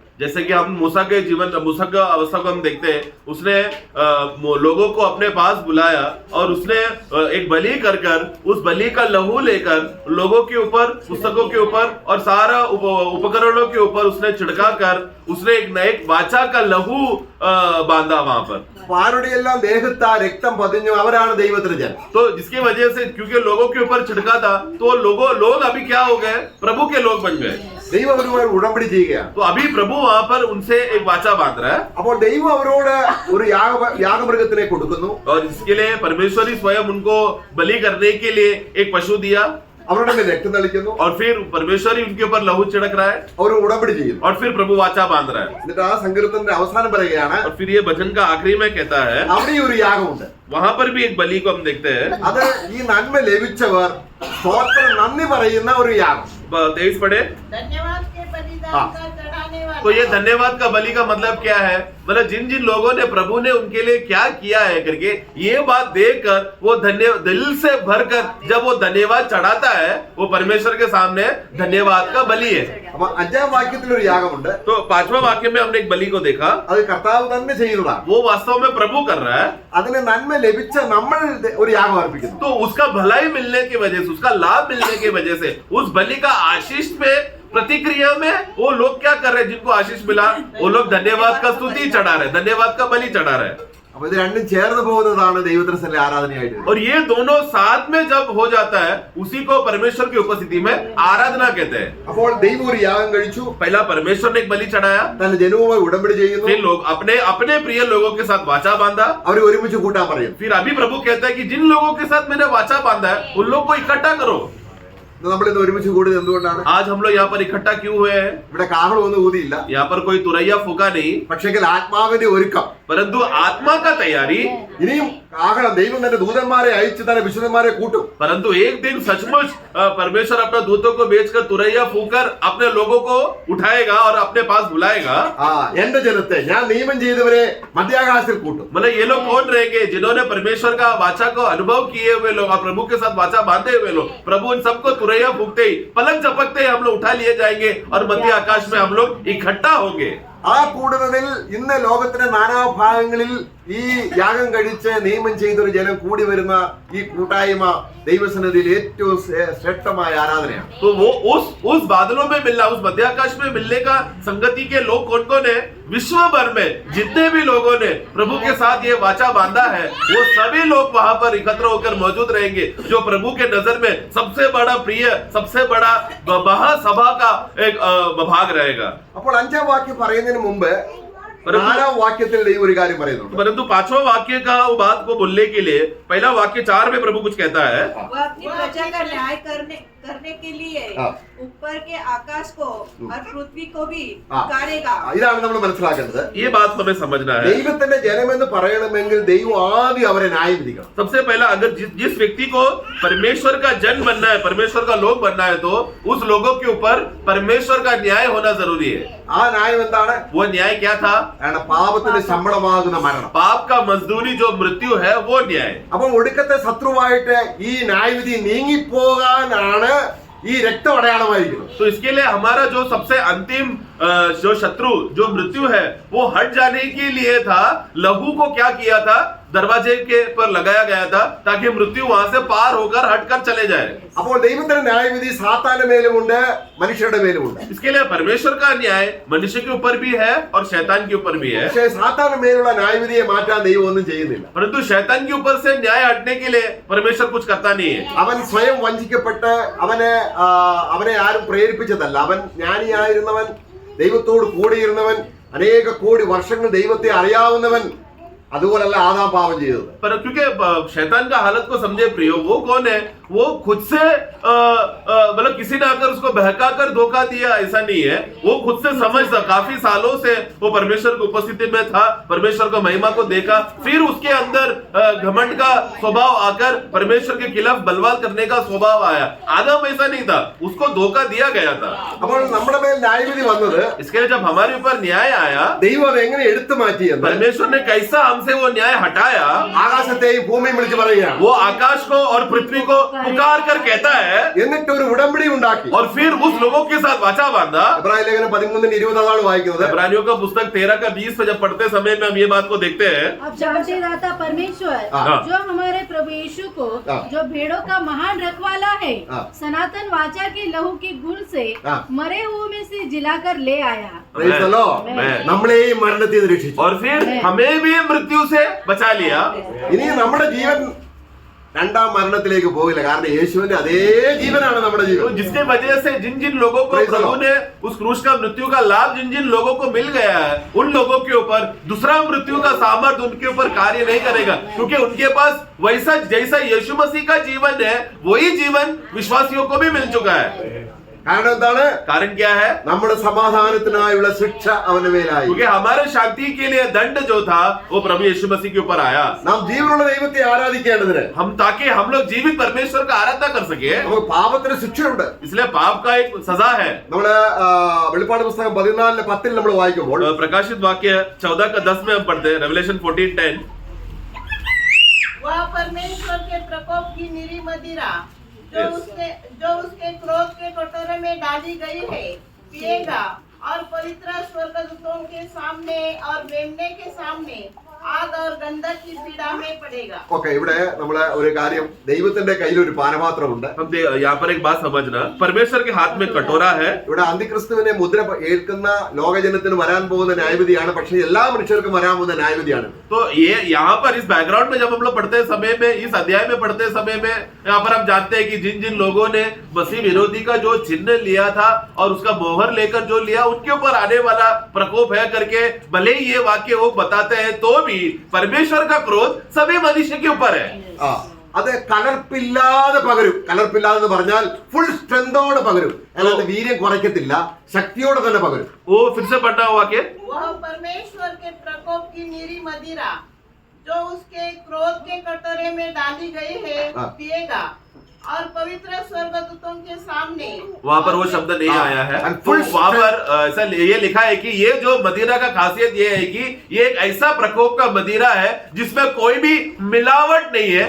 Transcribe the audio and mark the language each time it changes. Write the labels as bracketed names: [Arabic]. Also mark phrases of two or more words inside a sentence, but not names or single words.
[Hindi] जैसे कि हम मूसा का अवस्था को हम देखते हैं, उसने लोगों को अपने पास बुलाया और उसने एक बलि कर उस बलि का लहू लेकर लोगों के ऊपर, पुस्तकों के ऊपर और सारा उपकरणों के ऊपर उसने छिड़का कर उसने एक वाचा का लहू बांधा वहां पर। [Malayalam] ആരുടെയെല്ലാം ദേഹത്ത് ആ രക്തം പതിഞ്ഞു അവരാണ് ദൈവത്തിന്റെ ജനം। [Hindi] तो जिसकी वजह से, क्योंकि लोगों के ऊपर छिड़का था, तो लोग अभी क्या हो गए, प्रभु के लोग बन गए। [Malayalam] ദൈവം അവരുമായി ഉടമ്പടി ചെയ്യുകയാണ്। [Hindi] तो अभी प्रभु वहां पर उनसे एक वाचा बांध रहा है। [Malayalam] അപ്പോൾ ദൈവം അവരോട് ഒരു യാഗമൃഗത്തിനെ കൊടുക്കുന്നു, [Hindi] और इसके लिए परमेश्वर ही स्वयं उनको बलि करने के लिए एक पशु दिया, [Malayalam] അവരുടെ മേൽ രക്തം തളിക്കുന്നു, [Hindi] और फिर परमेश्वर ही उनके ऊपर लहू छिड़क रहा है, [Malayalam] അവർ ഉടമ്പടി ചെയ്യുന്നു, [Hindi] और फिर प्रभु वाचा बांध रहा है। [Malayalam] എന്നിട്ട് ആ സങ്കീർത്തനത്തിന്റെ അവസാനം പറയുകയാണ്, [Hindi] और फिर ये भजन का आखिरी में कहता है, [Malayalam] അവിടെ ഒരു യാഗമുണ്ട്, [Hindi] वहां पर भी एक बलि को हम देखते हैं। [Malayalam] അത് ഈ നന്മ ലഭിച്ചവർ സ്തോത്രം നന്ദി പറയുന്ന ഒരു യാഗം। [Hindi] 23 पढ़े। धन्यवाद के बलिदान का चढ़ावा तो ये धन्यवाद का बलि का मतलब क्या है? मतलब जिन जिन लोगों ने प्रभु ने उनके लिए क्या किया है करके ये बात देखकर वो दिल से भरकर जब वो धन्यवाद चढ़ाता है, वो परमेश्वर के सामने धन्यवाद का बलि है। [Malayalam] അപ്പൊ അഞ്ചാം വാക്യത്തിൽ ഒരു യാഗമുണ്ട്. [Hindi] तो 5वां वाक्य में हमने एक बलि को देखा, [Malayalam] അത് കർത്താവ് തന്നെ ചെയ്യുന്നതാണ്. [Hindi] वो वास्तव में प्रभु कर रहा है। [Malayalam] അതിന് നന്മ ലഭിച്ച നമ്മൾ ഒരു യാഗം അർപ്പിക്കുന്നു. [Hindi] तो उसका भलाई मिलने की वजह से, उसका लाभ मिलने की वजह से उस बलि का आशीष में प्रतिक्रिया में वो लोग क्या कर रहे हैं? जिनको आशीष मिला वो लोग धन्यवाद का स्तुति चढ़ा रहे, धन्यवाद का बलि चढ़ा रहे। [Malayalam] അപ്പൊ ഇത് രണ്ടും ചേർന്ന് പോകുന്നതാണ് ദൈവത്തിന് ആരാധനയായിട്ട്. [Hindi] और ये दोनों साथ में जब हो जाता है उसी को परमेश्वर की उपस्थिति में आराधना कहते हैं। [Malayalam] അപ്പോൾ ദൈവം ഒരു യാഗം കഴിച്ചു. [Hindi] पहला परमेश्वर ने एक बलि चढ़ाया, [Malayalam] തന്റെ ജനവുമായി ഉടമ്പടി ചെയ്യുന്നു. [Hindi] फिर लोग अपने अपने प्रिय लोगों के साथ वाचा बांधा, [Malayalam] അവരെ ഒരുമിച്ച് കൂട്ടാൻ പറയുന്നു. [Hindi] फिर अभी प्रभु कहता है कि जिन लोगों के साथ मैंने वाचा बांधा है उन लोग को इकट्ठा करो। [Malayalam] നമ്മൾ ഇന്ന് ഒരുമിച്ച് കൂടുന്നത് എന്തുകൊണ്ടാണ്? [Hindi] आज हम लोग यहाँ पर इकट्ठा क्यों हुए हैं? [Malayalam] ഇവിടെ കാഹളമൊന്നും ഊതിയില്ല. [Hindi] यहाँ पर कोई तुरैया फूका नहीं, [Malayalam] പക്ഷെങ്കിൽ ആത്മാവിന്റെ ഒരുക്കം, [Hindi] परंतु आत्मा का तैयारी। [Malayalam] ഇനിയും കാഹളം ദൈവം തന്റെ ദൂതന്മാരെ അയച്ച് തന്റെ വിശുദ്ധന്മാരെ കൂട്ടും. [Hindi] परंतु एक दिन सचमुच परमेश्वर अपने दूतों को भेजकर तुरैया फूकर अपने लोगों को उठाएगा और अपने पास बुलाएगा। [Malayalam] എന്റെ ജനത്തെ ഞാൻ നിയമം ചെയ്തവരെ മധ്യാകാശത്തിൽ കൂട്ടും. [Hindi] मतलब ये लोग कौन रहेंगे? जिन्होंने परमेश्वर का वाचा को अनुभव किए हुए लोग और प्रभु के साथ वाचा बांधे हुए लोग। प्रभु उन सबको तुरैया फूकते ही, पलक झपकते ही हम लोग उठा लिए जाएंगे और मध्य आकाश में हम लोग इकट्ठा होंगे। [Malayalam] ആ കൂടുന്നതിൽ ഇന്ന് ലോകത്തിന്റെ നാനാഭാഗങ്ങളിൽ ഈ യാഗം കഴിച്ച് നിയമം ചെയ്തൊരു ജനം കൂടി വരുന്ന ഈ കൂട്ടായ്മ ദൈവസന്നിധിയിൽ ഏറ്റവും ശ്രേഷ്ഠമായ ആരാധനയാണ്. [Hindi] तो वो उस बादलों में मिलना, उस मध्य आकाश में मिलने का संगति के लोग कौन कौन है? विश्व भर में जितने भी लोगों ने प्रभु के साथ ये वाचा बांधा है वो सभी लोग वहां पर एकत्र होकर मौजूद रहेंगे, जो प्रभु के नजर में सबसे बड़ा प्रिय, सबसे बड़ा महासभा का एक भाग रहेगा। [Malayalam] അപ്പോൾ അഞ്ചാം വാക്യം പറയുന്നതിന് മുമ്പ് നാലാം വാക്യത്തിൽ ദൈവം ഒരു കാര്യം പറയുന്നുണ്ട്. [Hindi] परंतु 5वां वाक्य का वो बात को बोलने के लिए पहला वाक्य 4 में प्रभु कुछ कहता है। वह अपनी प्रजा का न्याय करने के लिए ऊपर के आकाश को और पृथ्वी को भी पुकारेगा। [Malayalam] ഇതാണ് നമ്മൾ മനസ്സിലാക്കേണ്ടത്. [Hindi] ये बात हमें समझना है। [Malayalam] ദൈവത്തിന്റെ ജനമെന്ന് പറയണമെങ്കിൽ ദൈവം ആദ്യം അവരെ ന്യായം വിധിക്കണം. [Hindi] सबसे पहला अगर जिस व्यक्ति को परमेश्वर का जन बनना है, परमेश्वर का लोग बनना है, तो उस लोगों के ऊपर परमेश्वर का न्याय होना जरूरी है। [Malayalam] ആ ന്യായം എന്താണ്? [Hindi] वो न्याय क्या था? [Malayalam] പാപത്തിന്റെ ശമ്പളമാകുന്ന മരണം. [Hindi] पाप का मजदूरी जो मृत्यु है वो न्याय। [Malayalam] അപ്പം ഒടുക്കത്തെ ശത്രുവായിട്ട് ഈ ന്യായവിധി നീങ്ങിപ്പോകാനാണ് ഈ രക്തം അടയാളമായിരിക്കുന്നത്. [Hindi] तो इसके लिए हमारा जो सबसे अंतिम जो शत्रु जो मृत्यु है वो हट जाने के लिए था, लहू को क्या किया था? दरवाजे के पर लगाया गया था ताकि मृत्यु वहां से पार होकर हटकर चले जाए। [Malayalam] അപ്പോൾ ദൈവത്തിന്റെ ന്യായവിധി സാത്താന്റെ മേലുമുണ്ട്, മനുഷ്യരുടെ മേലുമുണ്ട്. [Hindi] इसके लिए परमेश्वर का न्याय मनुष्य के ऊपर भी है और शैतान के ऊपर भी है। [Malayalam] പക്ഷേ സാത്താന്റെ മേലുള്ള ന്യായവിധിയെ മാറ്റാൻ ദൈവം ഒന്നും ചെയ്യുന്നില്ല. [Hindi] परंतु शैतान के ऊपर से न्याय हटने के लिए परमेश्वर कुछ करता नहीं है। [Malayalam] അവൻ സ്വയം വഞ്ചിക്കപ്പെട്ട് അവനെ ആരും പ്രേരിപ്പിച്ചതല്ല. അവൻ ജ്ഞാനിയായിരുന്നവൻ, ദൈവത്തോട് കൂടിയിരുന്നവൻ, അനേക കോടി വർഷങ്ങൾ ദൈവത്തെ അറിയാവുന്നവൻ, അതുപോലല്ല ആദാം പാപം ചെയ്തത്. [Hindi] पर क्योंकि शैतान का हालत को समझे प्रियो, वो कौन है? वो खुद से मतलब किसी ने आकर उसको बहका कर धोखा दिया, ऐसा नहीं है। वो खुद से समझता, काफी सालों से वो परमेश्वर की उपस्थिति में था, परमेश्वर को महिमा को देखा, फिर उसके अंदर घमंड का स्वभाव आकर परमेश्वर के खिलाफ बलवान करने का स्वभाव आया। आदम ऐसा नहीं था, उसको धोखा दिया गया था। [Malayalam] അപ്പോൾ നമ്മുടെ മേൽ ന്യായവിധി വന്നത് [Hindi] इसके लिए जब हमारे ऊपर न्याय आया, [Malayalam] ദൈവം അത് എങ്ങനെ എടുത്തു മാറ്റിയെന്ന് [Hindi] परमेश्वर ने कैसा हमसे वो न्याय हटाया। [Malayalam] ആകാശത്തെയും ഭൂമിയും വിളിച്ച് പറയുകയാണ്. [Hindi] वो आकाश को और पृथ्वी को पुकार कर कहता है, [Malayalam] എന്നിട്ട് ഒരു ഉടമ്പടി ഉണ്ടാക്കി. [Hindi] और फिर उस लोगों के साथ वाचा बांधा। [Malayalam] എബ്രായ ലേഖനം 13:20 വായിക്കുന്നത്. [Hindi] इब्रानियों का पुस्तक 13:20 में जब पढ़ते समय में हम ये बात को देखते हैं। अब जानते दाता परमेश्वर जो हमारे प्रभु यीशु को जो भेड़ों का महान रखवाला है, सनातन वाचा के लहू के गुण से मरे हुए में से जिलाकर ले आया। [English] Praise the Lord. [Malayalam] നമ്മളെയും മരണത്തിൽ നിന്ന് രക്ഷിച്ചു. [Hindi] और फिर हमें भी मृत्यु से बचा लिया। [Malayalam] ഇനി നമ്മുടെ ജീവൻ രണ്ടാം മരണത്തിലേക്ക് പോകില്ല. കാരണം യേശുവിന്റെ അതേ ജീവനാണ് നമ്മുടെ [Hindi] तो [Malayalam] ജീവൻ. [Hindi] जिसके वजह से जिन जिन लोगों को [English] Praise the [Hindi] प्रभु [English] Lord. [Hindi] ने उस क्रूस का मृत्यु का लाभ जिन जिन लोगों को मिल गया है, उन लोगों के ऊपर दूसरा मृत्यु का सामर्थ्य उनके ऊपर कार्य नहीं करेगा, क्योंकि उनके पास वैसा जैसा यीशु मसीह का जीवन है वही जीवन विश्वासियों को भी मिल चुका है। [Malayalam] കാരണം എന്താണ്? [Hindi] कारण क्या है? [Malayalam] നമ്മുടെ സമാധാനത്തിനായുള്ള ശിക്ഷ അവന്റെ മേലായി. [Hindi] क्योंकि हमारे शांति के लिए दंड जो था वो प्रभु यीशु मसीह के ऊपर आया. [Malayalam] നാം ജീവനുള്ള ദൈവത്തെ ആരാധിക്കേണ്ടതിന് [Hindi] हम ताकि हम लोग जीवित परमेश्वर का आराधना कर सके, [Malayalam] നമുക്ക് പാപത്തിന് ശിക്ഷയുണ്ട്. [Hindi] इसलिए पाप का एक सजा है. [Malayalam] നമ്മള് വെളിപ്പാട് പുസ്തകം 14:10 നമ്മൾ വായിക്കുമ്പോൾ [Hindi] प्रकाशित वाक्य 14:10 में हम पढ़ते हैं, रेवलेशन 14:10. वह परमेश्वर के प्रकोप की निरी मदिरा जो उसके क्रोध के कटोरे में डाली गई है पिएगा, और पवित्र स्वर्गदूतों के सामने और मेमने के सामने आग और गंधक की पीड़ा में पड़ेगा. [Malayalam] ഓക്കെ, ഇവിടെ നമ്മള് ഒരു കാര്യം, ദൈവത്തിന്റെ കയ്യിൽ ഒരു പാനപാത്രമുണ്ട്. [Hindi] यहाँ पर एक बात समझना, परमेश्वर के हाथ में कटोरा है. [Malayalam] ഇവിടെ അന്തിക്രിസ്തുവിനെ മുദ്ര ഏൽക്കുന്ന ലോകജനത്തിന് വരാൻ പോകുന്ന ന്യായവിധിയാണ്. പക്ഷെ എല്ലാ മനുഷ്യർക്കും വരാൻ പോകുന്ന ന്യായവിധിയാണ്. [Hindi] तो ये यहाँ पर इस बैकग्राउंड में जब हम लोग पढ़ते समय में, इस अध्याय में पढ़ते समय में, यहाँ पर हम जानते हैं कि जिन जिन लोगों ने मसीह विरोधी का जो चिन्ह लिया था और उसका मोहर लेकर जो लिया, उनके ऊपर आने वाला प्रकोप है करके भले ही ये वाक्य वो बताते हैं, तो भी परमेश्वर का क्रोध सभी मनुष्य के ऊपर है. [Malayalam] അത് കലർപ്പില്ലാതെ പകരും. കലർപ്പില്ലാതെ പറഞ്ഞാൽ [English] full strength [Malayalam] പകരും. അല്ലാതെ വീര്യം കുറയ്ക്കത്തില്ല, ശക്തിയോടെ തന്നെ പകരും. [Hindi] वो फिर से पढ़ना हुआ कि वह परमेश्वर के प्रकोप की निरी मदिरा जो उसके क्रोध के कटोरे में डाली गई है पिएगा, और पवित्र स्वर्गदूतों के सामने. वहाँ पर वो शब्द नहीं आया है. तो वहाँ पर ऐसा ये लिखा है कि ये जो मदिरा का खासियत ये है कि ये एक ऐसा प्रकोप का मदिरा है जिसमें कोई भी मिलावट नहीं है.